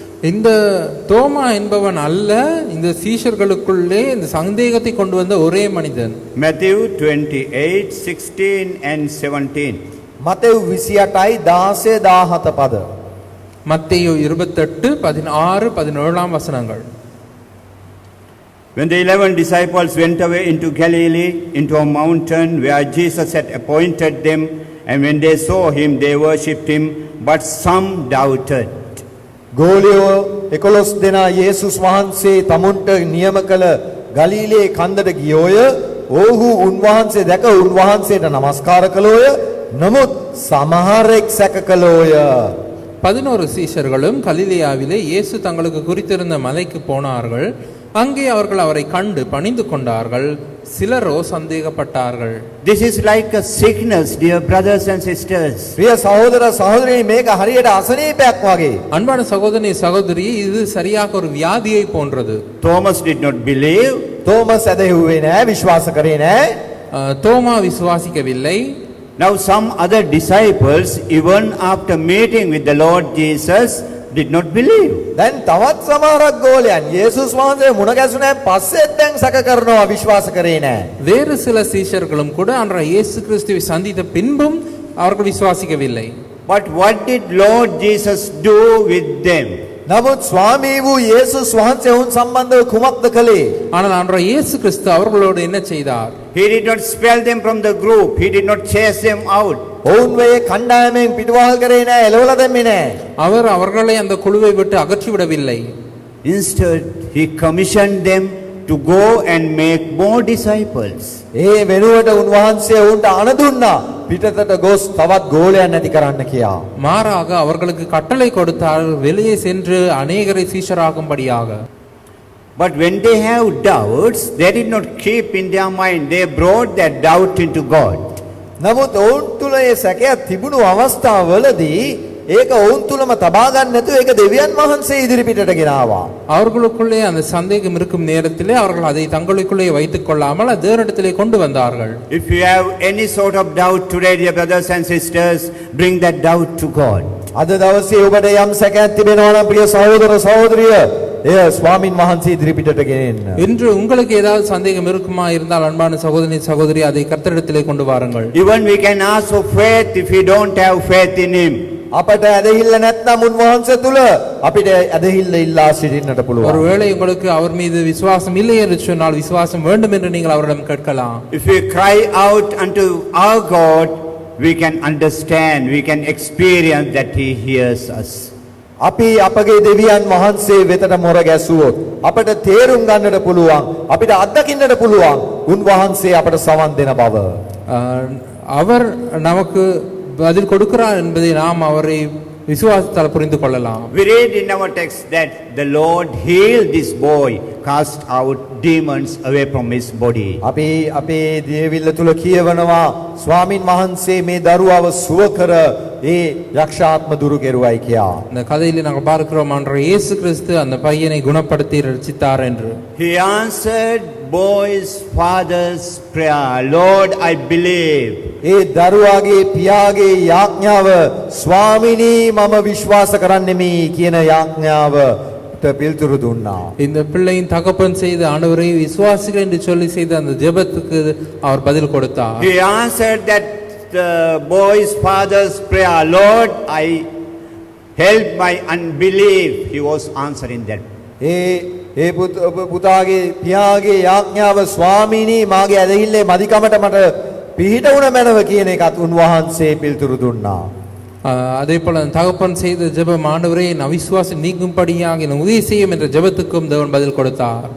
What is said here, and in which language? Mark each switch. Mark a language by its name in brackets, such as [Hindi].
[Tamil] இந்த தோமா என்பவன் அல்ல, இந்த சீஷர்களுக்குள்ளே இந்த சந்தேகத்தை கொண்டு வந்த ஒரே மனிதன். [English] Matthew 28:16 and 17. [Sinhala] මතෙව් 28යි 16 17 පද. [Tamil] மத்தேயு 28, 16, 17 வசனங்கள். [English] When the 11 disciples went away into Galilee, into a mountain where Jesus had appointed them, and when they saw him, they worshipped him, but some doubted. [Sinhala] ගෝලියෝ 11 දෙනා යේසුස් වහන්සේ තමුන්ට නියම කළ ගලීලේ කන්දට ගියෝය. ඔව්හු උන්වහන්සේ දැක උන්වහන්සේට නමස්කාර කළෝය. නමුත් සමහරෙක් සැක කළෝය. [Tamil] 11 சீஷர்களும் கலிலேயாவிலே இயேசு தங்களுக்கு குறித்திருந்த மலைக்கு போனார்கள். அங்கே அவர்கள் அவரை கண்டு பணிந்து கொண்டார்கள். சிலரோ சந்தேகப்பட்டார்கள். [English] This is like a sickness, dear brothers and sisters. [Sinhala] ප්‍රිය සහෝදර සහෝදරයනි, මේක හරියට අසනීපයක් වගේ. [Tamil] அன்பான சகோதரனே சகோதரி, இது சரியாக ஒரு வியாதியை போன்றது. [English] Thomas did not believe. [Sinhala] Thomas ඇදහිුවේ නැහැ, විශ්වාස කරේ නැහැ. [Tamil] தோமா விசுவாசிக்கவில்லை. [English] Now some other disciples, even after meeting with the Lord Jesus, did not believe. [Sinhala] දැන් තවත් සමහරක් ගෝලයන් යේසුස් වහන්සේ මුණ ගැසුණාන් පස්සෙත් දැන් සැක කරනවා, විශ්වාස කරේ නැහැ. [Tamil] வேறு சில சீஷர்களும் கூட அன்றைய இயேசு கிறிஸ்துவை சந்தித்த பின்பும் அவர்கள் விசுவாசிக்கவில்லை. [English] But what did Lord Jesus do with them? [Sinhala] නමුත් ස්වාමී වූ යේසුස් වහන්සේ ඔවුන් සම්බන්ධව කුමක්ද කළේ? [Tamil] ஆனால் அன்றைய இயேசு கிறிஸ்து அவர்களோடு என்ன செய்தார்? [English] He did not expel them from the group. He did not chase them out. [Sinhala] ඔවුන් වේ කණ්ඩායමෙන් පිටුවහල් කරේ නැහැ, එළවලා දැම්මේ නැහැ. [Tamil] அவர் அவர்களை அந்த குழுவை விட்டு அகற்றிவிடவில்லை. [English] Instead, he commissioned them to go and make more disciples. [Sinhala] ඒ වෙනුවට උන්වහන්සේ ඔවුන්ට අණ දුන්නා පිටතට ගොස් තවත් ගෝලයන් නැති කරන්න කියා. [Tamil] மாறாக அவர்களுக்கு கட்டளை கொடுத்தார், வெளியே சென்று அநேகரை சீஷராகும்படியாக. [English] But when they have doubts, they did not keep in their mind. They brought that doubt into God. [Sinhala] නමුත් ඔවුන් තුල ඒ සැකයක් තිබුණු අවස්ථාවවලදී ඒක ඔවුන් තුලම තබා ගන්න නැතුව ඒක දෙවියන් වහන්සේ ඉදිරිපිටට ගෙනාවා. [Tamil] அவர்களுக்குள்ளே அந்த சந்தேகம் இருக்கும் நேரத்திலே அவர்கள் அதை தங்களுக்குள்ளே வைத்துக் கொள்ளாமல் அது தேவனிடத்திலே கொண்டு வந்தார்கள். [English] If you have any sort of doubt today, dear brothers and sisters, bring that doubt to God. [Sinhala] අද දවසේ ඔබට යම් සැකයක් තිබෙනවා නම් ප්‍රිය සහෝදර සහෝදරිය එය ස්වාමින් වහන්සේ ඉදිරිපිටට ගෙනෙන්න. [Tamil] இன்று உங்களுக்கு ஏதாவது சந்தேகம் இருக்குமா இருந்தால் அன்பான சகோதரி சகோதரி அதை கர்த்தரிடத்திலே கொண்டு வாருங்கள். [English] Even we can ask for faith if we don't have faith in Him. [Sinhala] අපට ඇදහිල්ල නැත්නම් උන්වහන්සේ තුල අපිට ඇදහිල්ල ඉල්ලා සිටින්නට පුළුවන්. [Tamil] ஒருவேளை உங்களுக்கு அவர் மீது விசுவாசம் இல்லை என்று சொன்னால் விசுவாசம் வேண்டும் என்று நீங்கள் அவரிடம் கேட்கலாம். [English] If we cry out unto our God, we can understand, we can experience that He hears us. [Sinhala] අපි අපගේ දෙවියන් වහන්සේ වෙතට මොර ගැසුවොත් අපට තේරුම් ගන්නට පුළුවන්, අපිට අත්දකින්නට පුළුවන් උන්වහන්සේ අපට සවන් දෙන බව. [Tamil] அவர் நமக்கு பதில் கொடுக்கிறார் என்பதை நாம் அவரை விசுவாசத்தால் புரிந்து கொள்ளலாம். [English] We read in our text that the Lord healed this boy, cast out demons away from his body. [Sinhala] අපි අපේ දේවිල්ල තුල කියවනවා ස්වාමින් වහන්සේ මේ දරුවව සුව කර ඒ යක්ෂාත්ම දුරු කෙරුවයි කියා. [Tamil] இந்த கதையிலே நாங்கள் பார்க்கிறோம் அன்றைய இயேசு கிறிஸ்து அந்த பையனை குணப்படுத்தி ரட்சித்தார் என்று. [English] He answered boy's father's prayer. Lord, I believe. [Sinhala] ඒ දරුවාගේ පියාගේ යාඥාව ස්වාමිනී මම විශ්වාස කරන්නෙමි කියන යාඥාවට පිළිතුරු දුන්නා. [Tamil] இந்த பிள்ளையின் தகப்பன் செய்த ஆண்டவரை விசுவாசிகள் என்று சொல்லி செய்த அந்த ஜெபத்துக்கு அவர் பதில் கொடுத்தார். [English] He answered that the boy's father's prayer. Lord, I help my unbelief. He was answering that. [Sinhala] ඒ පුතාගේ පියාගේ යාඥාව ස්වාමිනී මාගේ ඇදහිල්ලේ මදිකමට මට පිහිට වුණ මැනව කියන එකත් උන්වහන්සේ පිළිතුරු දුන්නා. [Tamil] அதே போல தகப்பன் செய்த ஜெபம் ஆண்டவரே என் அவிசுவாசம் நீங்கும்படியாக என் உதவி செய்யும் என்ற ஜெபத்துக்கும் தேவன் பதில் கொடுத்தார்.